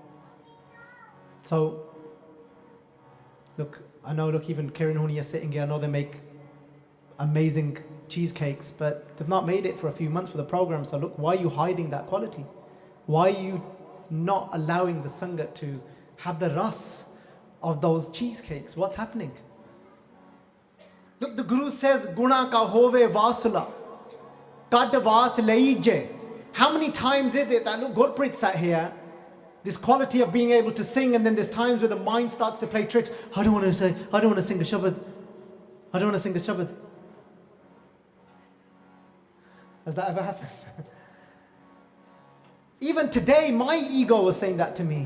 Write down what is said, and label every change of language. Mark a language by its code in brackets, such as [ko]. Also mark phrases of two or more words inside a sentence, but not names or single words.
[en] So, look, I know, even Kiran Honi are sitting here, I know they make amazing cheesecakes, but they've not made it for a few months for the program. So look, why are you hiding that quality? Why are you not allowing the Sangat to have the ras of those cheesecakes? What's happening? Look, the Guru says, [pa] ਗੁਣਾ ਕਾ ਹੋਵੈ ਵਾਸੁਲਾ ਕਢਿ ਵਾਸੁ ਲਈਜੈ. [en] How many times is it that, look, Gurpreet sat here, this quality of being able to sing, and then there's times where the mind starts to play tricks. I don't want to sing a shabad. I don't want to sing a shabad. Has that ever happened? Even today, my ego was saying that to me.